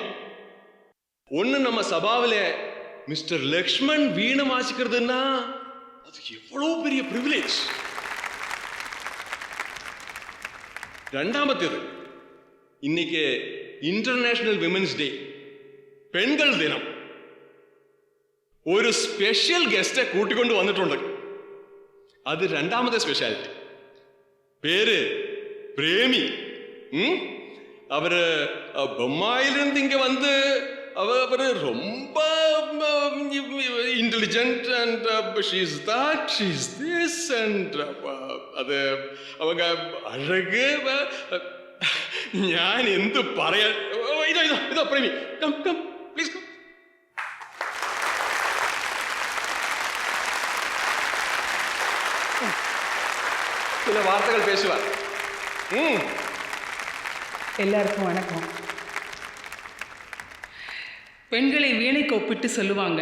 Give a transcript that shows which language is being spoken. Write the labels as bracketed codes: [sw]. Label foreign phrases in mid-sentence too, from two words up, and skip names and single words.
[ta] ஒன்னு நம்ம சபாவில மிஸ்டர் லக்ஷ்மண் வீணை வாசிக்கிறதுன்னா அது எவ்வளவு பெரிய பிரிவிலேஜ். രണ്ടാമത്തേത്, இன்னைக்கு இன்டர்நேஷனல் விமென்ஸ் டே, பெண்கள் தினம். [ml] ഒരു സ്പെഷ്യൽ ഗസ്റ്റ് കൂട്ടിക്കൊണ്ട് വന്നിട്ടുണ്ട്. അത് രണ്ടാമത്തെ സ്പെഷ്യാലിറ്റി. പേര് പ്രേമി. അവര് ബൊമ്മായിലിருந்து இங்க வந்து அவரு ரொம்ப ഇന്റലിജന്റ് [en] and she is that, she is this and [ml] அது அவங்க அழகு. ഞാൻ എന്ത് പറയാൻ. ഇതോ പ്രേമി, [en] come come please come. [ta] சில வார்த்தைகள் பேசுவார். எல்லாருக்கும் வணக்கம். பெண்களை வீணைக்கு ஒப்பிட்டு சொல்லுவாங்க.